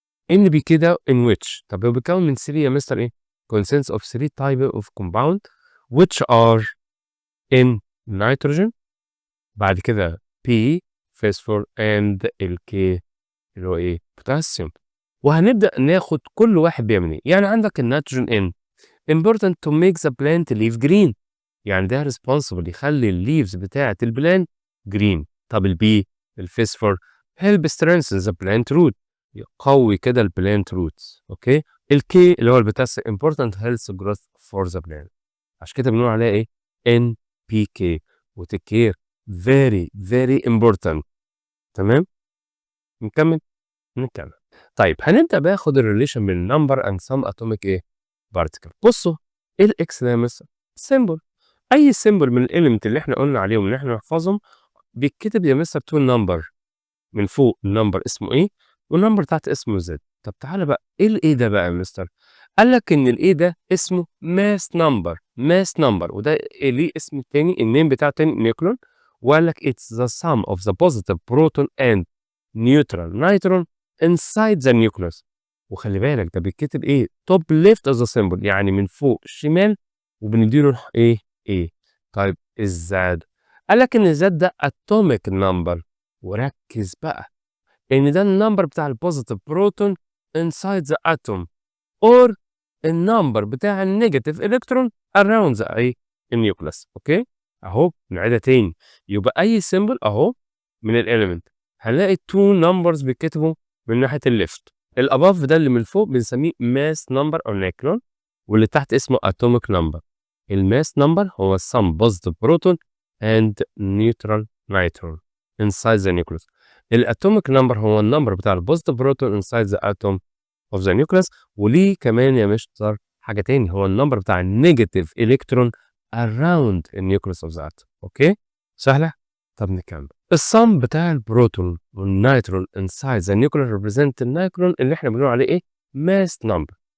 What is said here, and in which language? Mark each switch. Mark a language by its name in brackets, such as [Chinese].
[Arabic] ان بي كي ده ان ويتش، طب هو بيتكون من 3 يا مستر ايه؟ [English] consists of 3 type of compound which are in nitrogen، [Arabic] بعد كده P فوسفور [English] and [Arabic] الK اللي هو ايه بوتاسيوم. وهنبدأ ناخد كل واحد بيعمل ايه. يعني عندك النيتروجين N [English] important to make the plant leaf green، [Arabic] يعني ده [English] responsible [Arabic] يخلي الليفز بتاعة البلانت [English] green. [Arabic] طب البي الفوسفور [English] help strengthen the plant root، [Arabic] يقوي كده البلانت [English] roots. [Arabic] اوكي. الكي اللي هو البوتاسيوم [English] important health growth for the plant، [Arabic] عشان كده بنقول عليها ايه NPK. وتكير [English] very very important. [Arabic] تمام. نكمل. طيب هنبدا باخد الريليشن بين نمبر اند سم اتوميك ايه بارتيكل. بصوا ايه الاكس ده يا مستر؟ سيمبل. اي سيمبل من الاليمنت اللي احنا قلنا عليهم ان احنا نحفظهم بيتكتب يا مستر تو نمبر، من فوق النمبر اسمه ايه والنمبر تحت اسمه زد. طب تعالى بقى ايه الايه ده بقى يا مستر؟ قال لك ان الايه ده اسمه ماس نمبر، وده إيه ليه اسم تاني النيم بتاعه تاني نيوكلون. وقال لك [English] it's the sum of the positive proton and neutral neutron inside the nucleus. [Arabic] وخلي بالك ده بيتكتب ايه [English] top left of the symbol، [Arabic] يعني من فوق الشمال وبنديله ايه. طيب الزاد، قال لك ان الزاد ده [English] atomic number، [Arabic] وركز بقى ان ده النمبر بتاع البوزيتيف بروتون [English] inside the atom or [Arabic] النمبر بتاع النيجاتيف الكترون [English] around the [Arabic] النيوكليس. اوكي. اهو نعيدها تاني. يبقى اي سيمبل اهو من الاليمنت هنلاقي تو نمبرز بيتكتبوا من ناحيه الليفت. الاباف ده اللي من فوق بنسميه ماس نمبر او نيوكلون، واللي تحت اسمه اتوميك نمبر. الماس نمبر هو السم بوزيتيف بروتون اند نيوترال نيترون. [English] inside the nucleus. الatomic number [Arabic] هو النمبر بتاع البوزيتيف بروتون [English] inside the atom of the nucleus. [Arabic] وليه كمان يا مستر حاجة تاني، هو النمبر بتاع النيجاتيف الكترون [English] around [Arabic] النيوكليوس [English] of the atom. [Arabic] اوكي سهلة؟ طب نكمل. الصم بتاع البروتون والنيترون [English] inside the nucleus represent [Arabic] النيترون اللي احنا بنقول عليه ايه؟ [English] mass number.